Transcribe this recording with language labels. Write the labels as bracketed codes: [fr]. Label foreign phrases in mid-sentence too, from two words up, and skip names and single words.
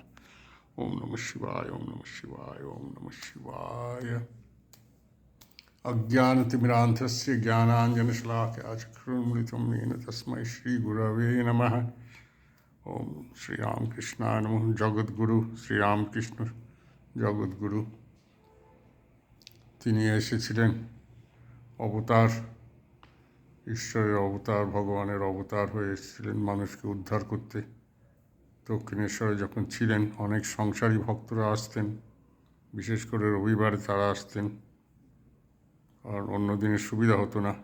[sa] ओम नमः शिवाय, ओम नमः शिवाय, ओम नमः शिवाय। अज्ञानतिमिरान्धस्य ज्ञानाञ्जनशलाकया चक्षुरुन्मिलितं येन तस्मै श्रीगुरवे नमः। ओम श्रीरामकृष्णाय नमः। [bn] जगद्गुरु श्रीरामकृष्ण জগৎগুরু, তিনি এসেছিলেন অবতার, ঈশ্বরের অবতার, ভগবানের অবতার হয়ে এসেছিলেন মানুষকে উদ্ধার করতে। দক্ষিণেশ্বরে যখন ছিলেন অনেক সংসারী ভক্তরা আসতেন, বিশেষ করে রবিবারে তারা আসতেন, আর অন্য দিনের সুবিধা হতো না।